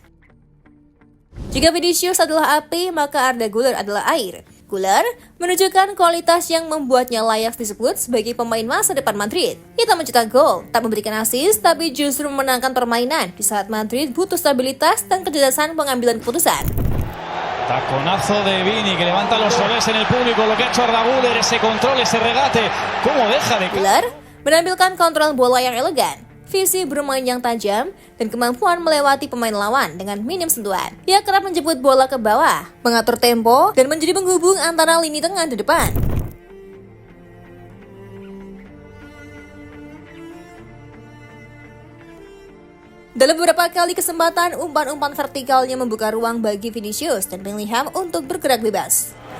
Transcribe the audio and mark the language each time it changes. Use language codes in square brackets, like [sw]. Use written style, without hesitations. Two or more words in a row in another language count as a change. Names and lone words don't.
[id] Jika Vinicius adalah api, maka Arda Güler adalah air. Güler menunjukkan kualitas yang membuatnya layak disebut sebagai pemain masa depan Madrid. Ia tak mencetak gol, tak memberikan assist, tapi justru memenangkan permainan di saat Madrid butuh stabilitas dan kecerdasan pengambilan keputusan. [es] Taconazo de Vini que levanta los soles en el público, lo que ha hecho Arda Güler, ese control, ese regate, cómo deja de... [id] Güler menampilkan kontrol bola yang elegan, visi bermain yang tajam, dan kemampuan melewati pemain lawan dengan minim sentuhan. Ia kerap menjemput bola ke bawah, mengatur tempo, dan menjadi penghubung antara lini tengah dan depan. Dalam beberapa kali kesempatan, umpan-umpan vertikalnya membuka ruang bagi Vinicius dan Bellingham untuk bergerak bebas.